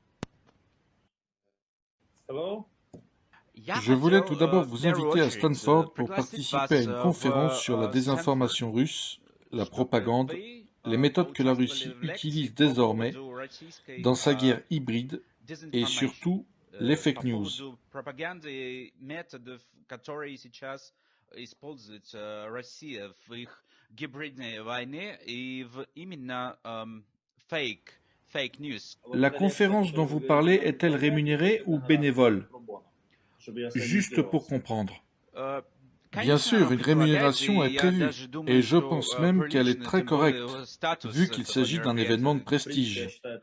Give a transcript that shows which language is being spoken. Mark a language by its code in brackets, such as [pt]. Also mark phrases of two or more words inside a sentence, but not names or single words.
[en] Hello. [fr] je voulais tout d'abord vous inviter à Stanford pour participer à une conférence sur la désinformation russe, la propagande, les méthodes que la Russie utilise désormais dans sa guerre hybride et surtout les [en] fake news. [ru] Пропаганды методов, которые сейчас использует Россия в их гибридной войне и в именно [en] fake news. [fr] La conférence dont vous parlez est-elle rémunérée ou bénévole? Juste pour comprendre. Bien sûr, une rémunération est prévue, et je pense même qu'elle est très correcte, vu qu'il s'agit d'un événement de prestige.